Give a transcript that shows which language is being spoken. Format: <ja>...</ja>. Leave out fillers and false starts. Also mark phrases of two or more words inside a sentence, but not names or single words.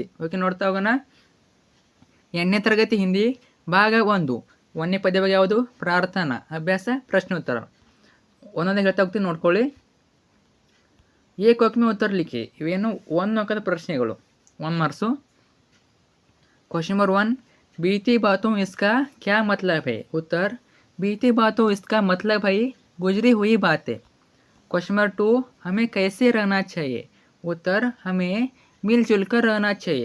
<kn>ಓಕೆ, ನೋಡ್ತಾ ಹೋಗೋಣ. 8ನೇ ತರಗತಿ ಹಿಂದಿ ಭಾಗ 1 1ನೇ ಪದ್ಯ ಬಗ್ಗೆ ಯಾವುದು? ಪ್ರಾರ್ಥನಾ. ಅಭ್ಯಾಸ ಪ್ರಶ್ನೋತ್ತರ ಒಂದೊಂದೇ ಹೇಳ್ತಾ ಹೋಗ್ತೀನಿ, ನೋಡ್ಕೊಳ್ಳಿ.</kn> <hi>एक वाक्य उत्तर लिखि.</hi> <kn>ಇವೇನು 1 ಅಂಕದ ಪ್ರಶ್ನೆಗಳು, 1 ಮಾರ್ಕ್ಸು.</kn> <en>question number</en> <hi>1, बीती बातों इसका क्या मतलब है? उत्तर, बीती बातों इसका मतलब है गुजरी हुई बातें.</hi> <en>question number</en> <hi>2, हमें कैसे रहना चाहिए? उत्तर, हमें मिलजुल कर रहना चाहिए.</hi>